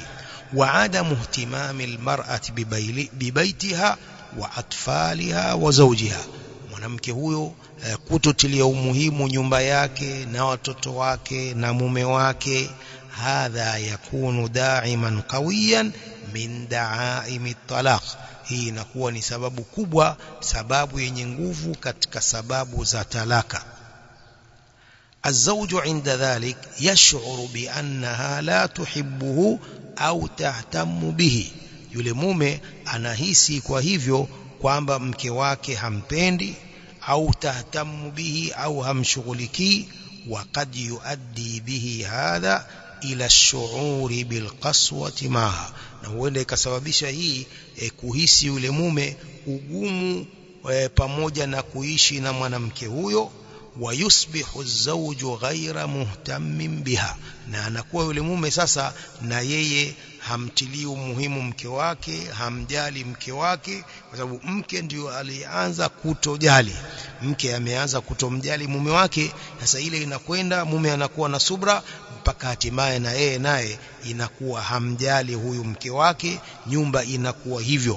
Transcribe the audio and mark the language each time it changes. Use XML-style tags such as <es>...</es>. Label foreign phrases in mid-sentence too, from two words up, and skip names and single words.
<ar>وعدم اهتمام المرأة ببيتها وأطفالها وزوجها,</ar> <sw>mwanamke huyo kutotilia umuhimu nyumba yake na watoto wake na mume wake.</sw> <ar>هذا يكون داعما قويا من دعائم الطلاق,</ar> <sw>hii inakuwa ni sababu kubwa, sababu yenye nguvu katika sababu za talaka.</sw> <ar>الزوج عند ذلك يشعر بأنها لا تحبه أو تهتم به.</ar> <sw>yule mume anahisi kwa hivyo kwamba mke wake hampendi au</sw> <ar>تهتم به</ar> <sw>au hamshughulikii.</sw> <ar>وقد يؤدي به هذا إلى الشعور بالقسوة معها,</ar> <sw>na huenda ikasababisha hii kuhisi yule mume ugumu pamoja na kuishi na mwanamke huyo.</sw> <ar>ويصبح الزوج غير مهتم بها,</ar> <sw>na anakuwa yule mume sasa na yeye hamtilii umuhimu mke wake, hamjali mke wake, kwa sababu mke ndio alianza kutojali. Mke ameanza kutomjali mume wake, sasa ile inakwenda, mume anakuwa na subra mpaka hatimaye na yeye naye inakuwa hamjali huyu mke wake, nyumba inakuwa hivyo.</sw>